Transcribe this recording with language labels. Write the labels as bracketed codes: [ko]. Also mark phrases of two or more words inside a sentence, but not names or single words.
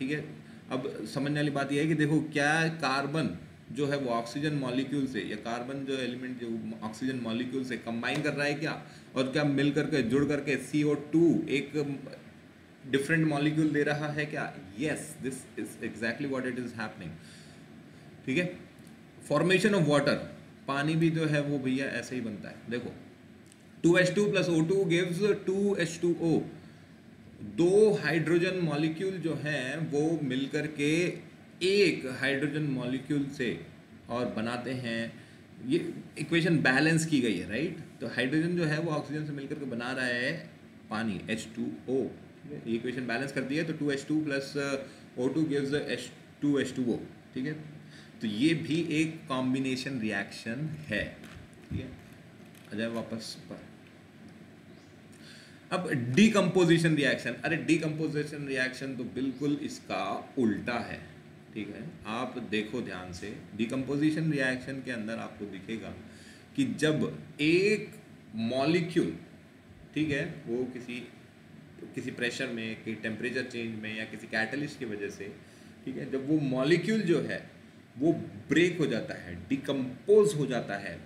[hi] ठीक है, अब समझने वाली बात यह है कि देखो क्या कार्बन जो है वो [en] oxygen molecule [hi] से या कार्बन जो एलिमेंट जो [en] oxygen molecule [hi] से कंबाइन कर रहा है क्या, और क्या मिल करके जुड़ करके CO2 एक [en] different molecule [hi] दे रहा है क्या? यस, [en] this is exactly what it is happening. [hi] ठीक है, [en] formation of water, [hi] पानी भी जो है वो भैया ऐसे ही बनता है। देखो 2H2 + O2 gives 2H2O। दो [en] hydrogen molecule [hi] जो हैं वो मिलकर के एक [en] hydrogen molecule [hi] से और बनाते हैं, ये [en] equation balance [hi] की गई है, राइट। तो हाइड्रोजन जो है वो ऑक्सीजन से मिलकर के बना रहा है पानी H2O। ठीक है, ये [en] equation balance [hi] कर दी है, तो 2H2 + O2 gives 2H2O। ठीक है, तो ये भी एक [en] combination reaction [hi] है। ठीक है, आ जाए वापस पर। अब [en] decomposition reaction, [hi] अरे [en] decomposition reaction [hi] तो बिल्कुल इसका उल्टा है। ठीक है, आप देखो ध्यान से, [en] decomposition reaction [hi] के अंदर आपको दिखेगा कि जब एक मॉलिक्यूल, ठीक है, वो किसी प्रेशर में, कि [en] temperature change [hi] में या किसी कैटलिस्ट की वजह से, ठीक है, जब वो मॉलिक्यूल जो है वो ब्रेक हो जाता है, डिकम्पोज हो जाता है।